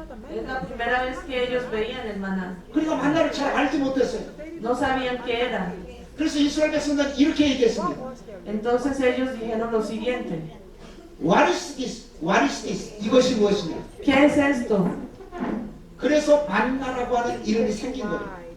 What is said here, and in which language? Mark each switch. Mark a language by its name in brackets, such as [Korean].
[Spanish] Es la primera vez que ellos veían el maná. [Korean] 그러니까 만나를 잘 알지 못했어요. [Spanish] No sabían qué era. [Korean] 그래서 이스라엘 백성들은 이렇게 얘기했습니다. [Spanish] Entonces ellos dijeron lo siguiente: [English] What is this? What is this? [Korean] 이것이 무엇이냐? [Spanish] ¿Qué es esto? [Korean] 그래서 만나라고 하는 이름이 생긴 거예요.